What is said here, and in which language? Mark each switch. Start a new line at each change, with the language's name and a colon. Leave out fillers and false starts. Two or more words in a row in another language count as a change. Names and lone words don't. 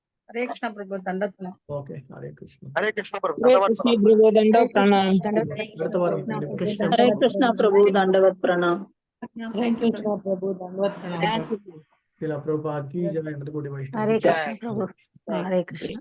Hindi: हरे कृष्ण प्रभु दंडवत प्रणाम
Tamil: ஓகே ஹரே கிருஷ்ணா. ஹரே கிருஷ்ண பிரபு ஹரே தண்டவத் கிருஷ்ண பிரணாம். பிரபு தண்டோ பிரணாம். அடுத்த வாரம் கண்டிப்பா Hare பேசலாம்.
Hindi: कृष्ण प्रभु दंडवत प्रणाम. हरे कृष्ण प्रभु दंडवत प्रणाम सिल प्रभुपाद की जय, कोटि वैष्णव हरे ஜெய். कृष्ण प्रभु हरे कृष्ण